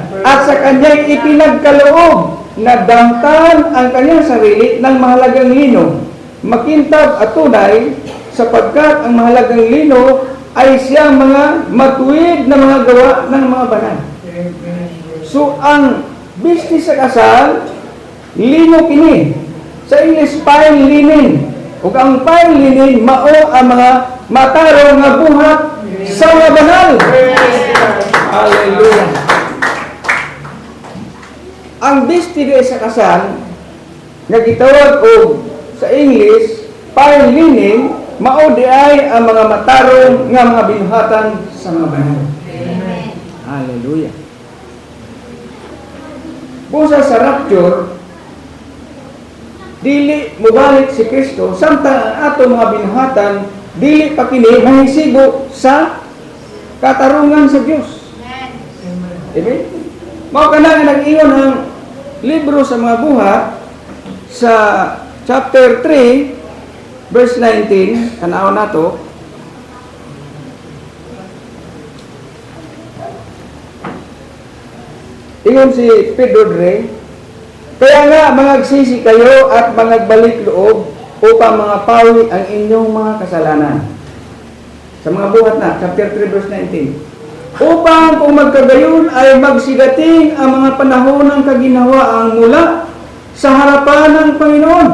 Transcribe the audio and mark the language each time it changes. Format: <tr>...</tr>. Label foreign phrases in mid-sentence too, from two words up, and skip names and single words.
<tl>At sa kanyang ipinagkaloob na damtan ang kanyang sarili ng mahalagang lino, makintab at tunay, sapagkat ang mahalagang lino ay siyang mga matuwid na mga gawa ng mga banal.</tl> <ceb>So, ang business sa kasal, lino kini. Sa English,</ceb> <en>fine linen.</en> <ceb>Ug ang</ceb> <en>fine linen,</en> <ceb>mao ang mga matarong nga buhat sa mga banal. Hallelujah. Ang business sa kasal, nga gitawag og sa English,</ceb> <en>fine linen,</en> <ceb>mao di ay ang mga matarong nga mga binuhatan sa mga banal. Hallelujah. Busa sa rapture, dili mubalik si Kristo samtang ang ato mga binuhatan dili pa kini mahisigo sa katarungan sa Dios. Amen. Mao kana nga nag-ingon ang libro sa mga buhat sa</ceb> <en>chapter 3 verse 19</en> <ceb>tanaw nato. Ingon si Pedro Dre,</ceb> <tl>kaya nga mangagsisi kayo at mangagbalik loob upang mga pawi ang inyong mga kasalanan.</tl> <ceb>Sa mga buhat na,</ceb> <en>chapter 3 verse 19.</en> <tl>Upang kung magkagayon ay magsidating ang mga panahon ng kaginhawaang mula sa harapan ng Panginoon.</tl>